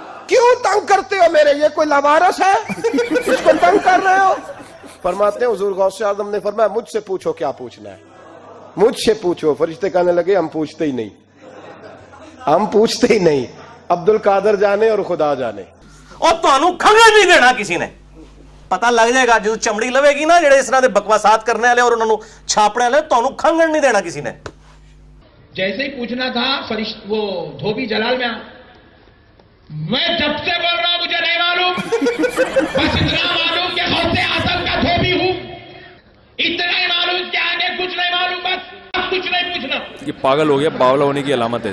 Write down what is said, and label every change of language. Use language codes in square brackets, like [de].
[hi] क्यों तंग करते हो मेरे, ये कोई लवारस है इसको तंग कर रहे हो? फरमाते हैं हुजूर गौसे आदम ने फरमाया मुझसे पूछो क्या पूछना है, मुझसे पूछो। फरिश्ते कहने लगे हम पूछते ही नहीं, हम पूछते ही नहीं, अब्दुल कादर जाने और खुदा जाने। [pa] और ਤੁਹਾਨੂੰ ਖੰਗਣ ਨਹੀਂ ਦੇਣਾ ਕਿਸੇ ਨੇ, ਪਤਾ ਲੱਗ ਜਾਏਗਾ ਜਦੋਂ ਚਮੜੀ ਲਵੇਗੀ ਨਾ ਜਿਹੜੇ ਇਸ ਤਰ੍ਹਾਂ ਦੇ ਬਕਵਾਸਾਤ ਕਰਨੇ ਵਾਲੇ ਔਰ ਉਹਨਾਂ ਨੂੰ ਛਾਪਣੇ ਵਾਲੇ, ਤੁਹਾਨੂੰ ਖੰਗਣ ਨਹੀਂ ਦੇਣਾ ਕਿਸੇ ਨੇ। [hi] जैसे ही पूछना था वो धोबी जलाल में, मैं जब से बोल रहा हूं मुझे नहीं मालूम, बस इतना मालूम कि गौसे आजम का धोबी हूं, इतना ही मालूम कि आगे कुछ नहीं मालूम, बस कुछ नहीं पूछना। ये पागल हो गया, बावला होने की अलामत है।